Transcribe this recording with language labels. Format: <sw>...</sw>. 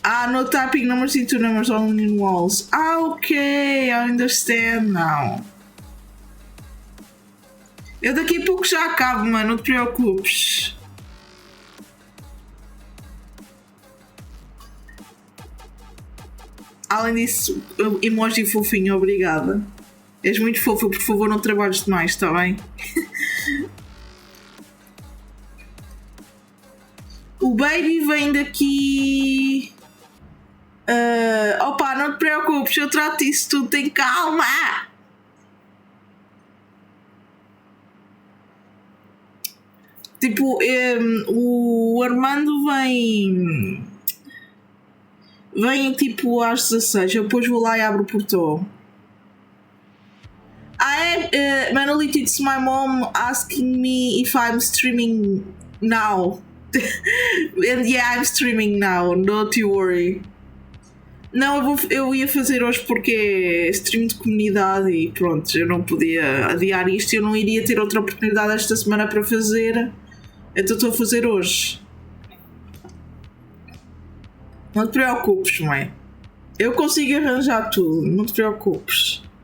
<en>No typing numbers into numbers only in walls. Okay, I understand now.</en> <pt>Eu daqui a pouco já acabo, mano, não te preocupes. Além disso, emoji fofinho, obrigada. És muito fofo, por favor não trabalhes demais, está bem? O baby vem daqui... opa, não te preocupes, eu trato isso tudo, tem calma! Tipo, o Armando vem tipo às 16, eu depois vou lá e abro o portão.</pt> <en>Manolito, it's my mom asking me if I'm streaming now. And yeah, I'm streaming now, don't you worry.</en> <pt>Não, eu ia fazer hoje porque é stream de comunidade e pronto, eu não podia adiar isto, eu não iria ter outra oportunidade esta semana para fazer, então estou a fazer hoje. Não te preocupes, mãe. Eu consigo arranjar tudo, não te preocupes.</pt>